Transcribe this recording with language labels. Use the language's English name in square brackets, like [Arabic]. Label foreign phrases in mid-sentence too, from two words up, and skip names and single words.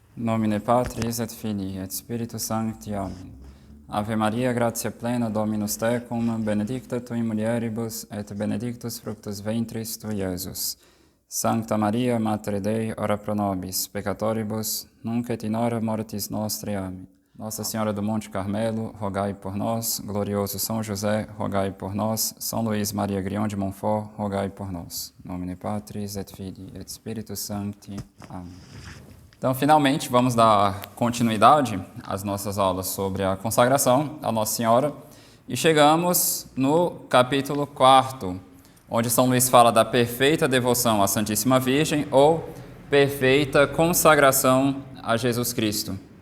[Latin] Nomine Patris et Filii et Spiritus Sancti. Amen. Ave Maria, gratia plena, Dominus tecum, benedicta tui mulieribus, et benedictus fructus ventris tui, Iesus. Sancta Maria, Mater Dei, ora pro nobis, peccatoribus, nunc et in hora mortis nostre. Amém. [Portuguese] Nossa Senhora do Monte Carmelo, rogai por nós. Glorioso São José, rogai por nós. São Luís Maria Grião de Montfort, rogai por nós. [Latin] Nomine Patris et Filii et Spiritus Sancti. Amém. [Portuguese] Então, finalmente, vamos dar continuidade às nossas aulas sobre a consagração à Nossa Senhora e chegamos no capítulo 4, onde São Luís fala da perfeita devoção à Santíssima Virgem ou perfeita consagração a Jesus Cristo.